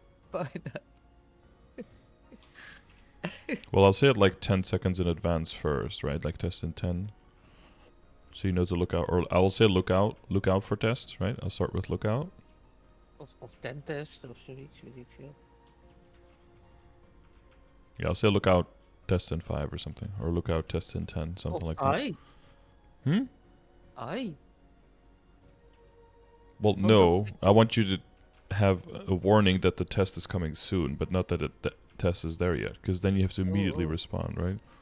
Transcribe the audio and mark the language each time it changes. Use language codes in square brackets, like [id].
[en] Why not? Well, I'll say it like 10 seconds in advance first, right? Like test in 10. So you know to look out, or I will say look out for tests, right? I'll start with look out. [nl] Of 10 tests of zoiets, weet ik veel. [en] Yeah, I'll say look out test in 5 or something, or look out test in 10, something like that. Aye. Well, no, I want you to have a warning that the test is coming soon, but not that the test is there yet, because then you have to immediately respond, right?